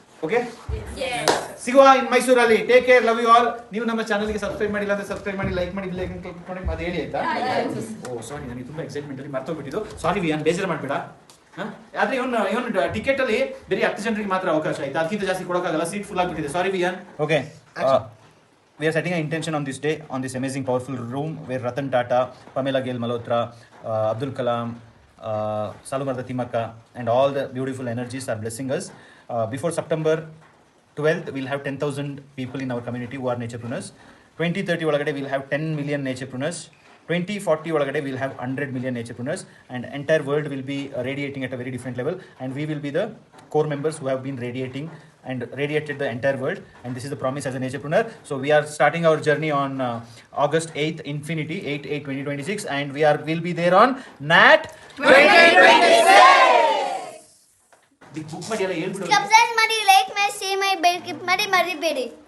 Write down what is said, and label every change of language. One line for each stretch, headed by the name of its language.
English: Okay, ಸಿಗುವ ಇನ್ ಮೈಸೂರಲ್ಲಿ. Take care, love you all.
Kannada: ನೀವು ನಮ್ಮ ಚಾನಲ್ಗೆ ಸಬ್ಸ್ಕ್ರೈಬ್ ಮಾಡಿಲ್ಲ ಅಂದ್ರೆ ಸಬ್ಸ್ಕ್ರೈಬ್ ಮಾಡಿ, ಲೈಕ್ ಮಾಡಿ, ಬೆಲ್ ಐಕಾನ್ ಕ್ಲಿಕ್ ಮಾಡಿ. ಅದು ಹೇಳಿ ಆಯ್ತಾ? ಓ ಸಾರಿ, ನನಗೆ ತುಂಬಾ ಎಕ್ಸೈಟ್ಮೆಂಟ್ ಅಲ್ಲಿ ಮರ್ತೋಗ್ಬಿಟ್ಟಿದ್ದು. ಸಾರಿ ವಿಯಾನ್, ಬೇಜಾರು ಮಾಡ್ಬೇಡ. ಆದ್ರೆ ಇವನು ಟಿಕೆಟ್ ಅಲ್ಲಿ ಬೇರೆ 10 ಜನರಿಗೆ ಮಾತ್ರ ಅವಕಾಶ ಆಯ್ತು, ಅದಕ್ಕಿಂತ ಜಾಸ್ತಿ ಕೊಡೋಕ್ಕಾಗಲ್ಲ. ಸೀಟ್ ಫುಲ್ ಆಗಿಬಿಟ್ಟಿದೆ. ಸಾರಿ ವಿಯಾನ್.
English: Okay, we are setting an intention on this day, on this amazing powerful room where Ratan Tata, Pamela Gail Malhotra, Abdul Kalam, Salumarda Timaka and all the beautiful energies are blessing us. Before September 12th, we'll have 10,000 people in our community who are naturepreneurs. 2030 ಒಳಗಡೆ we'll have 10 million naturepreneurs. 2040 ಒಳಗಡೆ we'll have 100 million naturepreneurs, and entire world will be radiating at a very different level, and we will be the core members who have been radiating and radiated the entire world, and this is the promise as a naturepreneur. So we are starting our journey on August 8th, Infinity 8/8/2026, and will be there on NAT 2026.
Kannada: Big book ಮಾಡಿ ಎಲ್ಲ ಹೇಳ್ಬಿಡು. Subscribe ಮಾಡಿ, like ಮಾಡಿ, share ಮಾಡಿ, bell click ಮಾಡಿ, ಮರಿಬೇಡಿ.